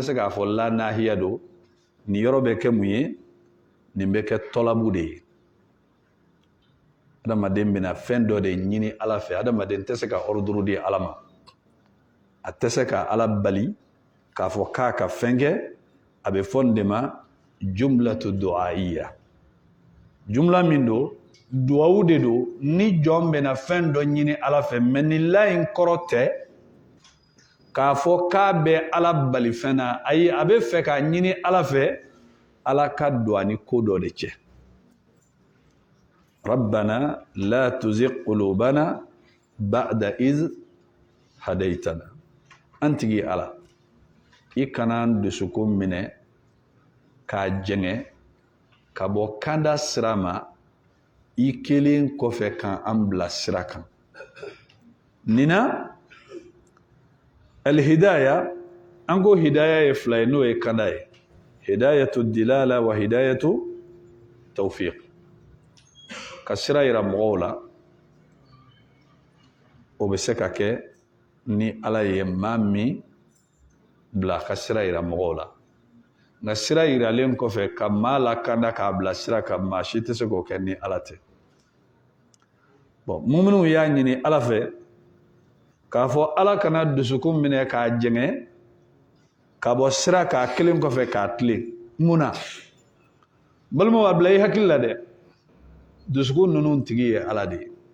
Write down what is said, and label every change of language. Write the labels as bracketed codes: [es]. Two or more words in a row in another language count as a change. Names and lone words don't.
[bm] se k'a fɔ la nahiya don nin yɔrɔ bɛ kɛ mun ye nin bɛ kɛ tɔlabu de ye adamaden bɛna fɛn dɔ de ɲini ala fɛ adamaden tɛ se ka ordre di ala ma a tɛ se ka ala bali k'a fɔ k'a ka fɛn kɛ a bɛ fɔ nin de ma [ar] جملة دعائية [bm] jumla min don duwawu de don ni jɔn bɛna fɛn dɔ ɲini ala fɛ mais nin la in kɔrɔ tɛ k'a fɔ k'a bɛ ala bali fɛn na ayi a bɛ fɛ k'a ɲini ala fɛ ala ka don ani ko dɔ de cɛ [ar] ربنا لا تزغ قلوبنا بعد إذ هديتنا [bm] an tigi ala i kana an dusukun minɛ k'a jɛngɛ ka bɔ kanda sira ma i kelen kɔfɛ kan an bila sira kan nina alhidaya an ko hidaya ye fila ye n'o ye kanda ye [ar] هداية الدلالة وهداية التوفيق [bm] ka sira yira mɔgɔw la o bɛ se ka kɛ ni ala ye maa min bila ka sira yira mɔgɔw la nka sira yiralen kɔfɛ ka maa lakanda k'a bila sira kan maa si tɛ se k'o kɛ ni ala tɛ bon muminun y'a ɲini ala fɛ k'a fɔ ala kana dusukun minɛ k'a jɛngɛ ka bɔ sira k'a kelen kɔfɛ k'a tilen mun na balimaw a bila i hakili la dɛ dusukun ninnu tigi ye ala de ye